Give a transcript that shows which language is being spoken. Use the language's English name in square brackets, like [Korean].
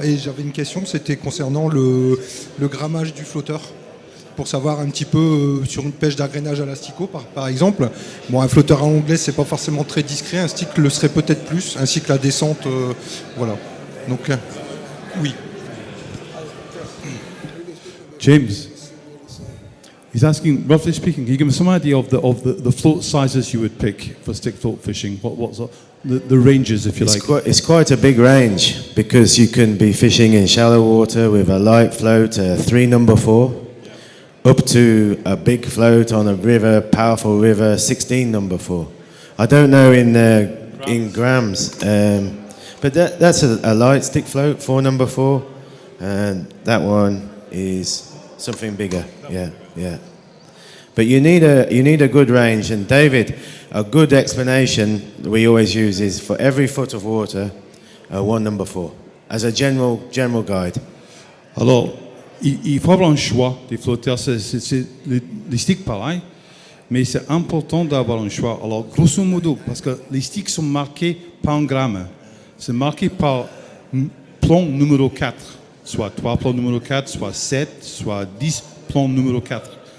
[French] Et j'avais une question, c'était concernant le grammage du flotteur. Pour savoir un petit peu sur une pêche d'agrénage à l'asticot par exemple. Bon, un flotteur à l'anglaise c'est pas forcément très discret, un stick le serait peut-être plus, ainsi que la descente, voilà. Donc oui. [English] James, he's asking, roughly speaking, can you give us some idea of the float sizes you would pick for stick float fishing? What's the ranges, if you like? It's quite a big range because you can be fishing in shallow water with a light float, 3 number 4, up to a big float on a river, powerful river, 16 number 4. I don't know in grams, but that's a light stick float, 4 number 4, and that one is something bigger. Yeah. But you need a good range, and David, a good explanation we always use is for every foot of water, 1 number 4, as a general guide. [French] Alors, il faut avoir un choix des flotteurs. C'est les sticks pareil, mais c'est important d'avoir un choix. Alors, grosso modo, parce que les sticks sont marqués par un gramme, c'est marqué par plomb numéro 4, soit 3 plombs numéro 4, soit 7, soit 10 plombs numéro 4.